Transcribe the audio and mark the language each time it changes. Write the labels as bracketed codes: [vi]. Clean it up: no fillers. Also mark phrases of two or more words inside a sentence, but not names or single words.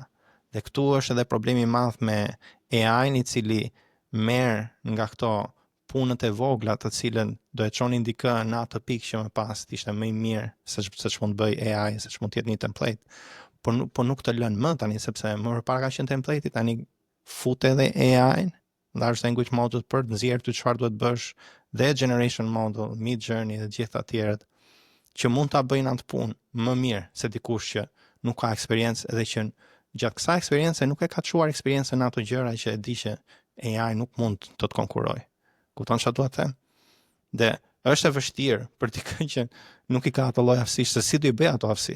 [sq] Dhe këtu është edhe problemi i madh me AI-n, i cili merr nga këto punët e vogla të cilën do e çonin dikë në atë pikë që më pas të ishte më i mirë se ç'mund të bëj AI, se ç'mund të jetë një template. Por nuk të lën më tani, sepse më përpara ka qenë template, tani fut edhe AI-n, [en] large language model [sq] për të nxjerrë ty çfarë duhet bësh, dhe [en] generation model, [sq] mid journey dhe gjithë të tjerët, që mund ta bëjnë atë punë më mirë se dikush që nuk ka eksperiencë edhe që gjatë kësaj eksperience nuk e ka çuar eksperiencën në ato gjëra që e di që AI nuk mund të konkurrojë. Kupton çfarë dua të them? Dhe është e vështirë për dikë që nuk i ka ato lloj aftësish, se si do i bëj ato aftësi?